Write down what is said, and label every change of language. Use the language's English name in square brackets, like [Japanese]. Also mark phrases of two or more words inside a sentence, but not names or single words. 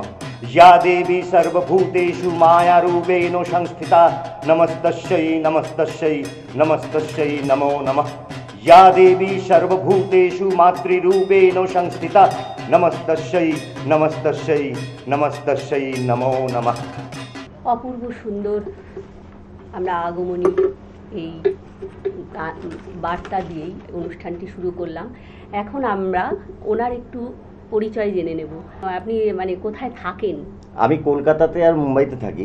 [Sanskrit] या देवी सर्वभूतेषु मायारूपेण संस्थिता, नमस्तस्यै नमस्तस्यै नमस्तस्यै नमो नमः। या देवी सर्वभूतेषु मातृरूपेण संस्थिता, नमस्तस्यै नमस्तस्यै नमस्तस्यै नमो नमः। [Bangla] অপূর্ব সুন্দর আমরা আগমনী এই বার্তা দিয়েই অনুষ্ঠানটি শুরু করলাম। এখন আমরা ওনার একটু পরিচয় জেনে নেব। আপনি মানে কোথায় থাকেন? আমি কলকাতাতে আর মুম্বাইতে থাকি।